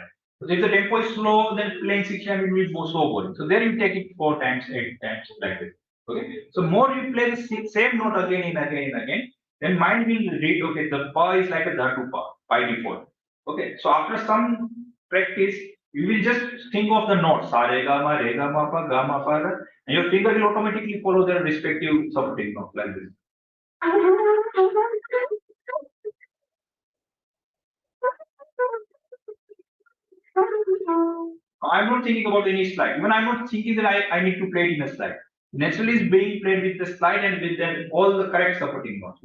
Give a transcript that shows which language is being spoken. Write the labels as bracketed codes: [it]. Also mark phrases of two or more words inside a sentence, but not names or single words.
[en] So if the tempo is slow, then playing 16 will be more slow boring. So there you take it 4 times, 8 times like this. Okay. So more you play the same note again and again and again, then mind will read. Okay, the pa is like a dhatu pa by default. Okay. So after some practice, you will just think of the notes sa re ga ma pa ga ma pa ra, and your finger will automatically follow their respective supporting notes like this. I'm not thinking about any slide. Even I'm not thinking that I need to play it in a slide. Naturally, is being played with the slide and with then all the correct supporting notes.